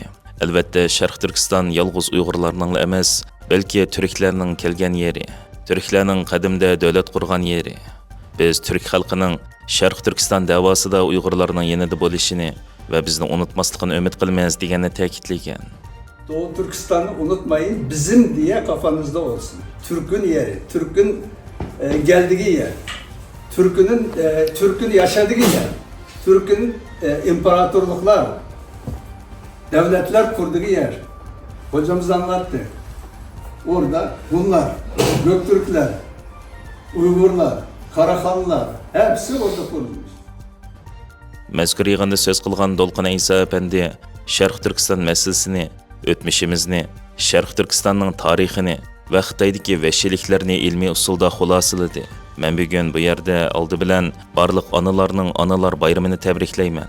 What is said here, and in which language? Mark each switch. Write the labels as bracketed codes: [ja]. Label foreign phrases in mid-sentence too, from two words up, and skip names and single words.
[uz] Albatta, Sharq Turkiston yolg'iz Uyg'urlarning emas, balki turklarning kelgan yeri, turklarning qadimda davlat qurgan yeri. Biz turk xalqining Sharq Turkiston davosida Uyg'urlarning yanida bo'lishini va bizni unutmasligini umid qilamiz deganini ta'kidlagan. [tr] Doğu Türkistan'ı unutmayın, bizim diye kafanızda olsun. Türk'ün yeri, Türk'ün geldiği yer, Türk'ün yaşadığı yer, Türk'ün imparatorluklar, devletler kurduğu yer. Hocamız anlattı. Orada bunlar, Göktürkler, Uygurlar, Karahanlılar, hepsi orada kurulmuş. [uz] Mazkur yig'inda so'z qilgan Dolqin Aysa apandi Sharq Turkiston masalasini, o'tmishimizni, Sharq Turkistonning tarixini va Xitoydagi vahshiyliklarni ilmiy usulda xulosaladi. Men bugun bu yerda oldi bilan barliq onalarning onalar bayramini tabriklayman.